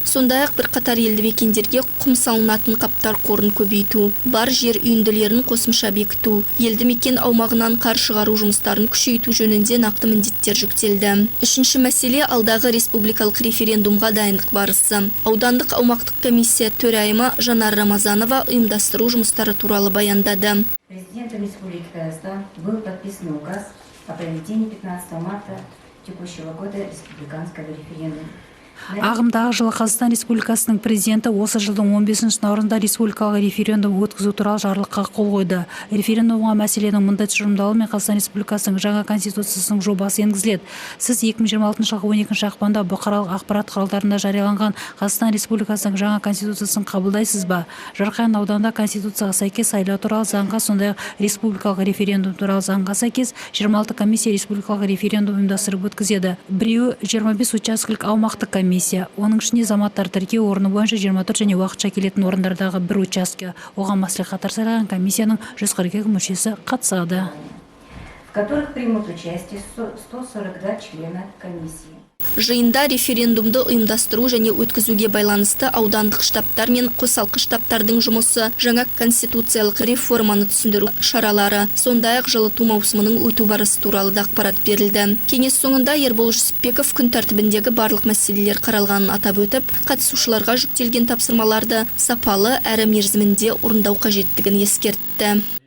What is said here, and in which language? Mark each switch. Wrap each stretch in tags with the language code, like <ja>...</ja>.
<kk>Сондай-ақ бірқатар елді мекендерге құм салынатын қаптар қорын көбейту, бар жер үйінділерін қосымша бекіту, елді мекен аумағынан қар шығару жұмыстарын күшейту жөнінде нақты міндеттер жүктелді. Үшінші мәселе алдағы республикалық референдумға дайындық барысы. Аудандық аумақтық комиссия төрайымы Жанар Рамазанова ұйымдастыру жұмыстары туралы баяндады.</kk> <ru>Президентом Республики Казахстан был подписан указ о проведении 15 марта текущего года республиканского референдума.</ru> <kk>Ағымдағы жылы Қазақстан Республикасының президенті осы жылдың 15 наурызында республикалық референдум өткізу туралы жарлыққа қол қойды. Референдумға мәселенің мұндай тұжырымдалуымен Қазақстан Республикасының жаңа конституциясының жобасы енгізіледі. Сіз 2026 жылғы 12 ақпанда бұқаралық ақпарат құралдарында жарияланған Қазақстан Республикасының жаңа конституциясын қабылдайсыз ба? Жарқайың ауданында конституцияға сәйкес сайлау туралы заңға, сондай-ақ республикалық референдум туралы заңға сәйкес 26 комиссия республикалық референдум ұйымдастырып өткізеді. Біреуі 25 учаскелік аумақтық комиссия. Оның ішінде азаматтар тіркеу орны бойынша 24 және уақытша келетін орындардағы бір участке. Оған мәслихаттар сайлаған комиссияның 142 мүшесі қатысады.</kk> <ru>В которых примут участие 142 члена комиссии.</ru> <kk>Жиында референдумды ұйымдастыру және өткізуге байланысты аудандық штабтар мен қосалқы штабтардың жұмысы, жаңа конституциялық реформаны түсіндіру шаралары, сондай-ақ жылыту маусымының өту барысы туралы да ақпарат берілді. Кеңес соңында Ербол Жүсіпбеков күн тәртібіндегі барлық мәселелер қаралғанын атап өтіп, қатысушыларға жүктелген тапсырмаларды сапалы әрі мерзімінде орындау қажеттігін ескертті.</kk>